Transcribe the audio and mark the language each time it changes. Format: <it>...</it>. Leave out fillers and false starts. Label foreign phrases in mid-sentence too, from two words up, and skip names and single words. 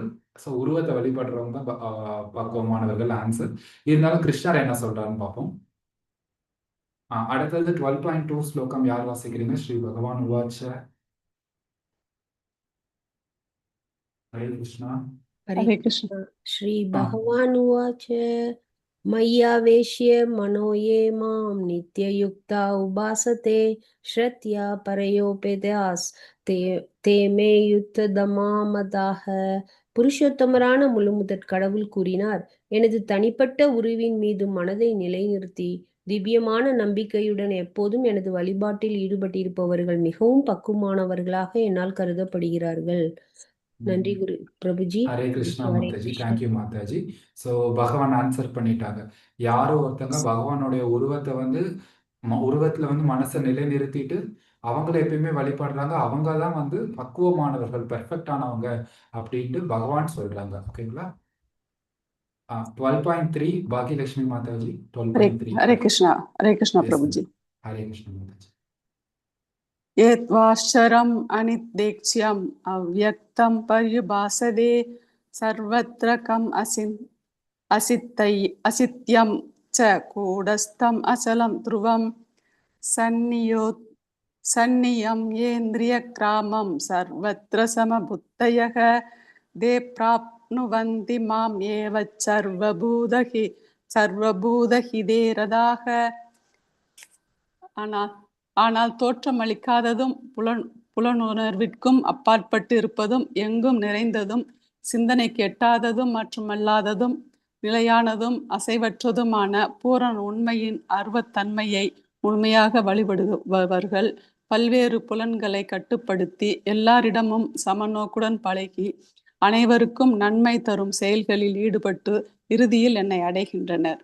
<ta>ஸோ உருவத்தை வழிபடுறவங்க தான் பக்குவமானவர்கள் ஆன்சர். இருந்தாலும் கிருஷ்ணர் என்ன சொல்றாருன்னு பார்ப்போம். அடுத்தது 12.2 ஸ்லோகம் யார் வாசிக்கிறீங்க?</ta> <sa>श्री भगवान् उवाच. ஹரே கிருஷ்ணா. हरे कृष्ण। श्री भगवान् उवाच मय्यावेश्य मनो ये मां नित्ययुक्ता उपासते श्रद्धया परयोपेदास ते ते मे युक्ततमा मताः.</sa> <ta>புருஷோத்தமரான முழுமுதற் கடவுள் கூறினார், எனது தனிப்பட்ட உருவின் மீது மனதை நிலைநிறுத்தி திவ்யமான நம்பிக்கையுடன் எப்போதும் எனது வழிபாட்டில் ஈடுபட்டிருப்பவர்கள் மிகவும் பக்குவமானவர்களாக என்னால் கருதப்படுகிறார்கள். நன்றி குரு பிரபுஜி.</ta> <sa>हरे कृष्ण ஹரே மாதாஜி, கிருஷ்ணா.</sa> <ta>தேங்க்யூ மாதாஜி. ஸோ பகவான் ஆன்சர் பண்ணிட்டாங்க. யாரோ ஒருத்தங்க பகவானுடைய உருவத்தை வந்து உருவத்துல வந்து மனசை நிலைநிறுத்திட்டு அவங்கள எப்பயுமே வழிபடுறாங்க, அவங்க தான் வந்து பக்குவமானவர்கள், பெர்ஃபெக்டானவங்க அப்படின்ட்டு பகவான் சொல்றாங்க. ஓகேங்களா? 12.3 பாகியலட்சுமி மாதாஜி.</ta> <sa>हरे 12.3 हरे कृष्णा எஸ் प्रभु जी। हरे कृष्ण माताजी. यद्वाश्चरम् अनिर्देक्ष्यम् अव्यक्तं पर्युभासते सर्वत्र कम् असित्यं च कूटस्थम् अचलं ध्रुवं सन्नियम्येन्द्रियग्रामं सर्वत्र समबुद्धयः ते प्राप्नुवन्ति माम् एव सर्वभूतहिते रताः।</sa> <ta>ஆனால் தோற்றமளிக்காததும் புலனுணர்விற்கும் அப்பாற்பட்டு இருப்பதும் எங்கும் நிறைந்ததும் சிந்தனைக்கு எட்டாததும் மற்றும் அல்லாததும் நிலையானதும் அசைவற்றதுமான பூரண உண்மையின் அருவத்தன்மையை முழுமையாக வழிபடுபவர்கள் பல்வேறு புலன்களை கட்டுப்படுத்தி எல்லாரிடமும் சமநோக்குடன் பழகி அனைவருக்கும் நன்மை தரும் செயல்களில் ஈடுபட்டு இறுதியில் என்னை அடைகின்றனர்.</ta>